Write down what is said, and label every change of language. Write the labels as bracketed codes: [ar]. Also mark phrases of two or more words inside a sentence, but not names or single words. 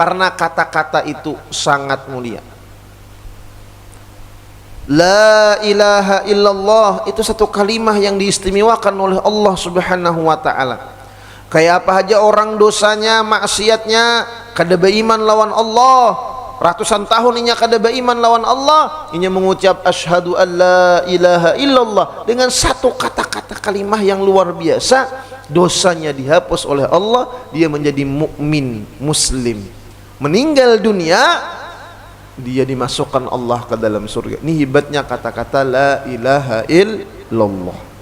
[id] Karena kata-kata itu sangat mulia. [ar] لا إله إلا الله [id] itu satu kalimah yang diistimewakan oleh Allah [ar] سبحانه وتعالى. [bjn] Kayak apa aja orang dosanya, maksiatnya, kada beriman lawan Allah. [id] Ratusan tahun [bjn] inya kada beriman lawan Allah, [id] inya mengucap [ar] أشهد أن لا إله إلا الله [id] dengan satu kata-kata kalimah yang luar biasa, dosanya dihapus oleh Allah, dia menjadi mukmin, muslim. Meninggal dunia dia dimasukkan Allah ke dalam surga. Ini hebatnya kata-kata [ar] لا إله إلا الله.